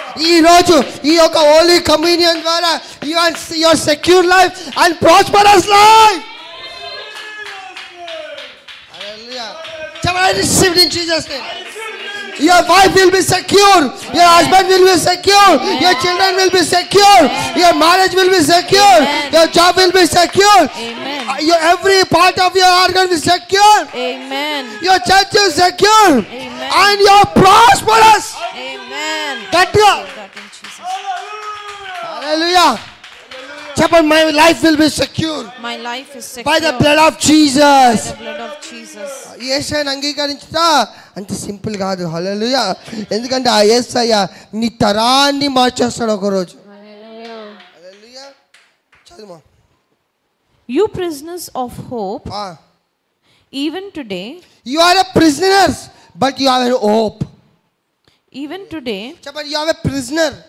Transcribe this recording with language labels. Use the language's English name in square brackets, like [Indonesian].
[Telugu] ఈరోజు ఈ యొక్క [English] Holy communion ద్వారా your secure life and prosperous life. I received in Jesus' name. Your wife will be secure, your husband will be secure, your children will be secure, your marriage will be secure, your job will be secure, every part of your organ will be secure, your church is secure, and you're prosperous. That you. Hallelujah. [Telugu] చెప్పండి, [English] My life will be secure My life is by the secure blood of by Jesus. the blood of Jesus. [Telugu] యేసయ్యను అంగీకరించుతా అంత simple కాదు. హల్లెలూయా. ఎందుకంటే ఆ యేసయ్య నీ తరాన్ని మార్చేస్తాడు ఒకరోజు. హల్లెలూయా. చదువు. [English] You prisoners of hope, even today, You are a prisoners, but you have a hope. even today, [Telugu] చెప్పండి, [English] you have a prisoner,